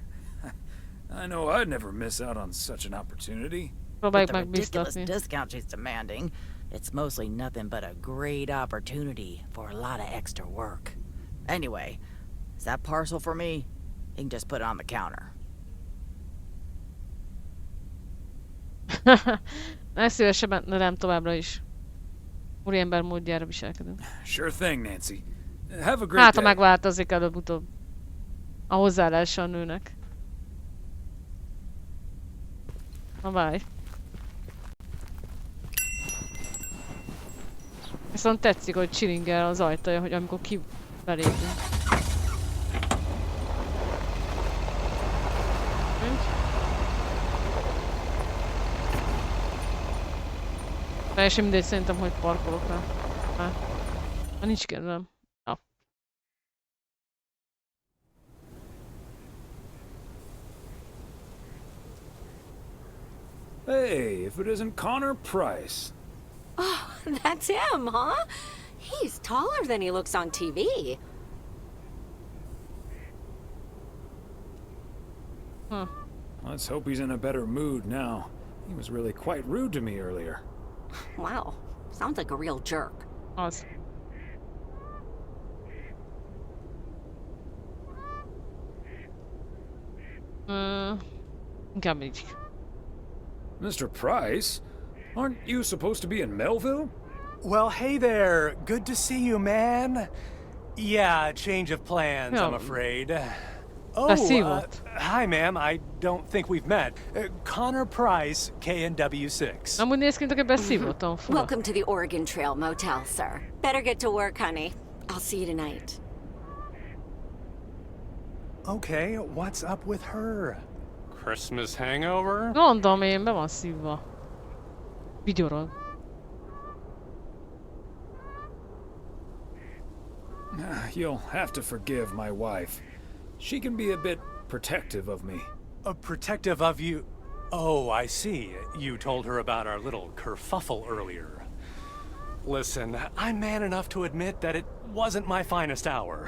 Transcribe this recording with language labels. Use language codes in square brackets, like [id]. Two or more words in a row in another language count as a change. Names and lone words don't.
[en] I know I'd never miss out on such an opportunity. With the ridiculous discount she's demanding, it's mostly nothing but a great opportunity for a lot of extra work. Anyway, is that parcel for me? You can just put it on the counter. [hu] Legszívesebben nem továbbra is. Úriember módjára viselkedünk. [en] Sure thing, Nancy. Have a great [hu] Hát, ha [en] day. [hu] megváltozik előbb-utóbb a hozzáállása a nőnek. Na, bye. Viszont tetszik, hogy csilingel az ajtaja, hogy amikor belépünk. Teljesen mindegy szerintem, hogy parkolok rá. Már nincs kedvem. Ja. [en] Hey, if it isn't Connor Price. Oh, that's him, huh? He's taller than he looks on TV. Huh. Let's hope he's in a better mood now. He was really quite rude to me earlier. Wow, sounds like a real jerk. [hu] Az. Inkább így. [en] Mr. Price? Aren't you supposed to be in Melville? Well, hey there. Good to see you, man. Yeah, change of plans, I'm afraid. Oh, hi, ma'am. I don't think we've met. Connor Price, KNW6. [hu] Amúgy néz ki, mint aki beszívottam. [en] Welcome to the Oregon Trail Motel, sir. Better get to work, honey. I'll see you tonight. Okay, what's up with her? Christmas hangover? [hu] Mondom én, be van szívva. Vigyorog. [en] You'll have to forgive my wife. She can be a bit protective of me. Protective of you? Oh, I see. You told her about our little kerfuffle earlier. Listen, I'm man enough to admit that it wasn't my finest hour.